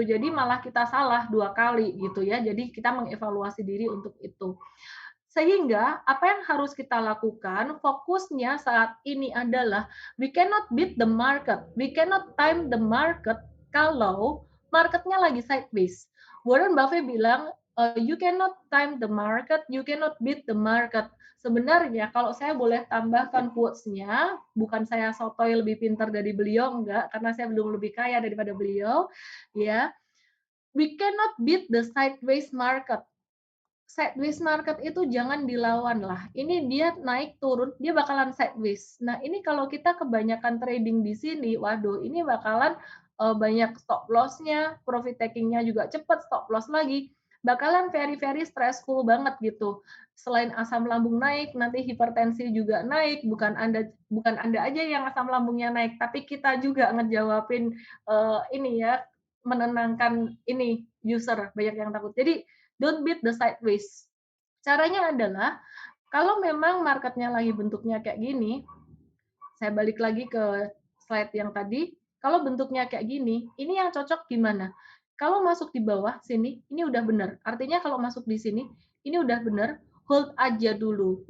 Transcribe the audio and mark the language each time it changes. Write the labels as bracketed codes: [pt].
[id] Jadi malah kita salah 2 kali gitu ya. Jadi kita mengevaluasi diri untuk itu. Sehingga apa yang harus kita lakukan, fokusnya saat ini adalah [en] we cannot beat the market, [id] we cannot time the market kalau marketnya lagi sideways. [en] Warren Buffett [id] bilang, [en] you cannot time the market, you cannot beat the market. [id] Sebenarnya kalau saya boleh tambahkan quotes-nya, bukan saya sotoy lebih pintar dari beliau, enggak, karena saya belum lebih kaya daripada beliau, ya. [en] We cannot beat the sideways market, sideways market [id] itu jangan dilawan lah. Ini dia naik turun, dia bakalan sideways. Nah, ini kalau kita kebanyakan trading di sini, waduh, ini bakalan banyak stop loss-nya, profit taking-nya juga cepat, stop loss lagi. Bakalan [en] very very stressful [id] banget gitu. Selain asam lambung naik, nanti hipertensi juga naik. Bukan Anda aja yang asam lambungnya naik, tapi kita juga ngejawabin ini ya, menenangkan ini user banyak yang takut. Jadi [en] don't beat the sideways. [id] Caranya adalah kalau memang marketnya lagi bentuknya kayak gini, saya balik lagi ke slide yang tadi, kalau bentuknya kayak gini, ini yang cocok gimana? Kalau masuk di bawah sini, ini udah benar. Artinya kalau masuk di sini, ini udah benar, hold aja dulu.